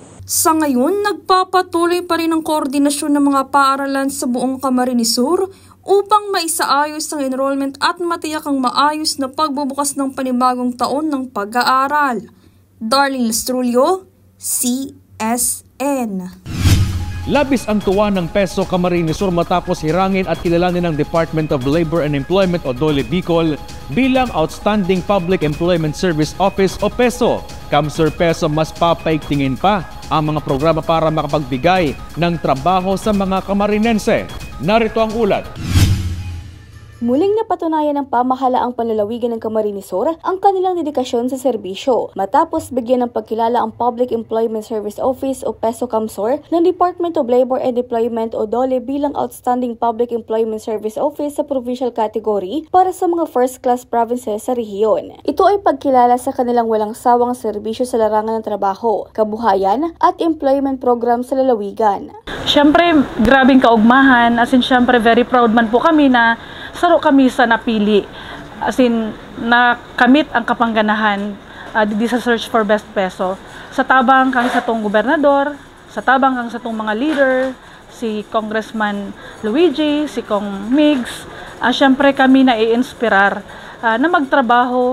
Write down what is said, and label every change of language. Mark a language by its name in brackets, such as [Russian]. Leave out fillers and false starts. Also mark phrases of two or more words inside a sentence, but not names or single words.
[Filipino] Sa ngayon, nagpapatuloy pa rin ang koordinasyon ng mga paaralan sa buong Camarines Sur upang maisaayos ang enrollment at matiyak ang maayos na pagbubukas ng panibagong taon ng pag-aaral. Darlene Lastrulio, CSN. Labis ang tuwa ng Peso Camarines Sur matapos hirangin at kilalanin ng Department of Labor and Employment o DOLE Bicol bilang Outstanding Public Employment Service Office o PESO. Kamsur Peso mas papaigtingin pa ang mga programa para makapagbigay ng trabaho sa mga Camarinense. Narito ang ulat. Muling napatunayan ng pamahalaang panlalawigan ng Camarines Sur ang kanilang dedikasyon sa serbisyo matapos bigyan ng pagkilala ang Public Employment Service Office o PESO Camsur ng Department of Labor and Employment o DOLE bilang Outstanding Public Employment Service Office sa [English] provincial category [Filipino] para sa mga [English] first-class provinces [Filipino] sa rehiyon. Ito ay pagkilala sa kanilang walang sawang serbisyo sa larangan ng trabaho, kabuhayan at [English] employment program [Filipino] sa lalawigan. [Bikol] Siyempre, grabing kaugmahan. As in, siyempre, [English] very proud [Bikol] man po kami na saro kami sa napili. As in, nakamit ang kapangganahan di sa [English] search for best peso. [Bikol] Sa tabang kang sa tong gobernador, sa tabang kang sa tong mga leader, si Congressman Luigi, si Kong Migs, siyempre kami na i-inspirar na magtrabaho.